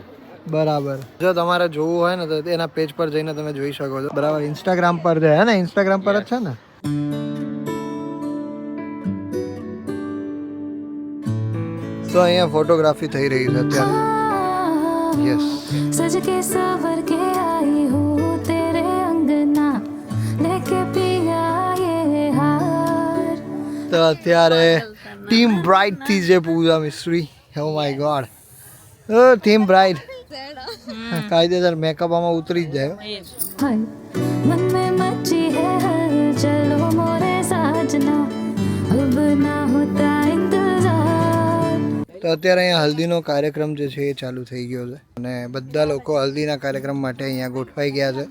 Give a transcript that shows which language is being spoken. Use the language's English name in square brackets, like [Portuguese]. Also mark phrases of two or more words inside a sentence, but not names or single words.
[Gujarati] બરાબર. જો તમારે જોવું હોય ને તો એના પેજ પર જઈને તમે જોઈ શકો છો. બરાબર, ઇન્સ્ટાગ્રામ પર છે હે ને? ઇન્સ્ટાગ્રામ પર જ છે ને? તો અહીંયા ફોટોગ્રાફી થઈ રહી છે અત્યારે. યસ. [Hindi] सज के सवर के आई हूँ तेरे अंगना लेके पिया ये हार. [Gujarati] તો અત્યારે ટીમ બ્રાઇટ થી જે પૂજા મિસ્ત્રી, [English] oh my god, [Gujarati] ટીમ બ્રાઇટ કાયદેસર મેકઅપ આમાં ઉતરી જ જાય. [Hindi] मन में मची है चलो मोरे साजना अब ना होता इंतजार. [Gujarati] તો અત્યારે અહીંયા હલ્દીનો કાર્યક્રમ જે છે એ ચાલુ થઈ ગયો છે અને બધા લોકો હલ્દીના કાર્યક્રમ માટે અહીંયા ગોઠવાઈ ગયા છે.